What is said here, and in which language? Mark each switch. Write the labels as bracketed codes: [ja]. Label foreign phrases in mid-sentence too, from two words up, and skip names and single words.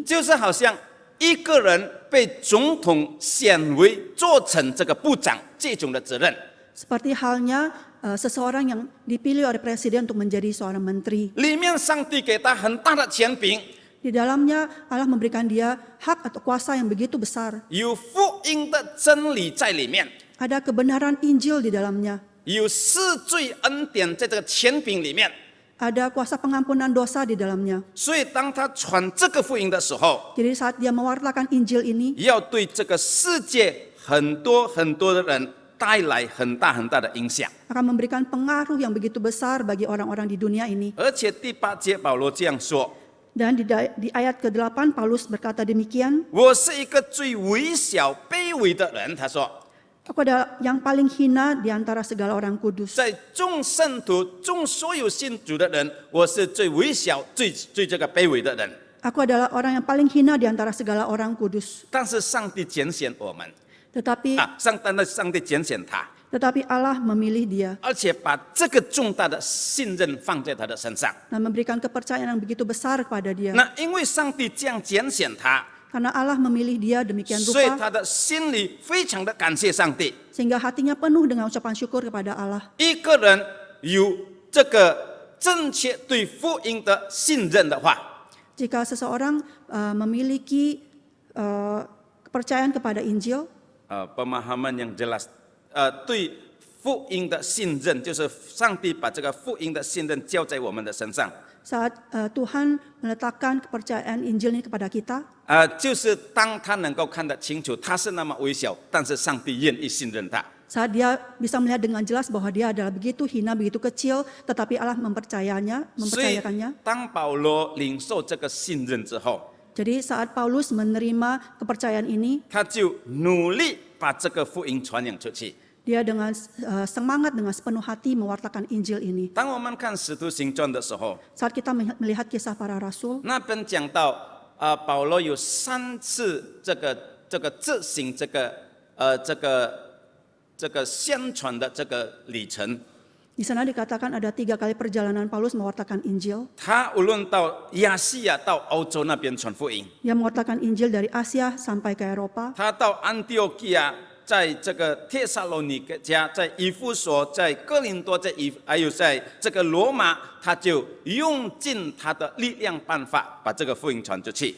[zh] 就是好像一个人被总统选为做成这个部长这种的责任。 [id] seperti halnya seseorang yang dipilih oleh presiden untuk menjadi seorang menteri. [zh] 里面上帝给他很大的权柄， [id] Di dalamnya Allah memberikan dia hak atau kuasa yang begitu besar. [zh] 有福音的真理在里面， [id] Ada kebenaran Injil di dalamnya. [zh] 有赦罪恩典在这个权柄里面。 [id] Ada kuasa pengampunan dosa di dalamnya. [zh] 所以当他传这个福音的时候， [id] Jadi saat dia mewartakan Injil ini, [zh] 要对这个世界很多的人带来很大的影响。 [id] akan memberikan pengaruh yang begitu besar bagi orang-orang di dunia ini. [zh] 而且第8节保罗这样说： [id] Dan di ayat ke-8 Paulus berkata demikian, [zh] 我是一个最微小卑微的人。他说， [id] aku adalah yang paling hina di antara segala orang kudus. [zh] 在众圣徒、众所有信主的人，我是最微小、最这个卑微的人。 [id] Aku adalah orang yang paling hina di antara segala orang kudus. [zh] 但是上帝拣选我们 [id] Tetapi [zh] 上帝拣选他， [id] Allah memilih dia [zh] 而且把这个重大的信任放在他的身上。 [id] dan memberikan kepercayaan yang begitu besar kepada dia. [zh] 那因为上帝这样拣选他， [id] Karena Allah memilih dia demikian [zh] 所以 [id] rupa, [zh] 他的心里非常的感谢上帝。 [id] sehingga hatinya penuh dengan ucapan syukur kepada Allah. [zh] 一个人有这个正确对福音的信任的话， [id] Jika seseorang memiliki kepercayaan kepada Injil, pemahaman yang jelas， [zh] 对福音的信任，就是上帝把这个福音的信任交在我们的身上。 [id] saat Tuhan meletakkan kepercayaan Injil ini kepada kita, [zh] 就是当他能够看得清楚，他是那么微小，但是上帝愿意信任他。 [id] saat dia bisa melihat dengan jelas bahwa dia adalah begitu hina, begitu kecil, tetapi Allah [zh] 所以 [id] mempercayakannya. [zh] 当保罗领受这个信任之后， [id] Jadi saat Paulus menerima kepercayaan ini, [zh] 他就努力把这个福音传扬出去。 [id] dia dengan semangat, dengan sepenuh hati mewartakan Injil ini. [zh] 当我们看使徒行传的时候， [id] Saat kita melihat kisah para rasul, [zh] 那边讲到保罗有3次这个执行这个宣传的这个里程。 [id] di sana dikatakan ada 3 kali perjalanan Paulus mewartakan Injil. [zh] 他无论到亚细亚到欧洲那边传福音， [id] Dia mewartakan Injil dari Asia sampai ke Eropa. [zh] 他到安提奥基亚，在这个帖撒罗尼迦，在以弗所，在哥林多，还有在这个罗马，他就用尽他的力量办法把这个福音传出去。